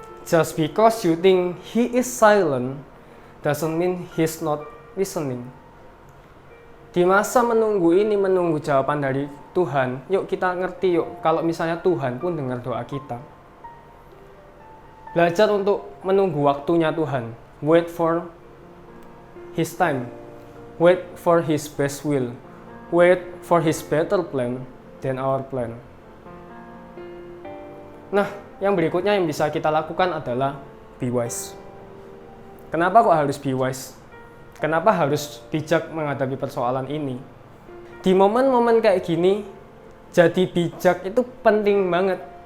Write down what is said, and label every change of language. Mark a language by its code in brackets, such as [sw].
[en] Just because you think he is silent doesn't mean he's not listening. [id] Di masa menunggu ini, menunggu jawaban dari Tuhan, yuk kita ngerti yuk kalau misalnya Tuhan pun dengar doa kita. Belajar untuk menunggu waktunya Tuhan. [en] Wait for His time. Wait for His best will. Wait for His better plan than our plan. [id] Nah, yang berikutnya yang bisa kita lakukan adalah [en] be wise. [id] Kenapa kok harus [en] be wise? [id] Kenapa harus bijak menghadapi persoalan ini? Di momen-momen kayak gini, jadi bijak itu penting banget.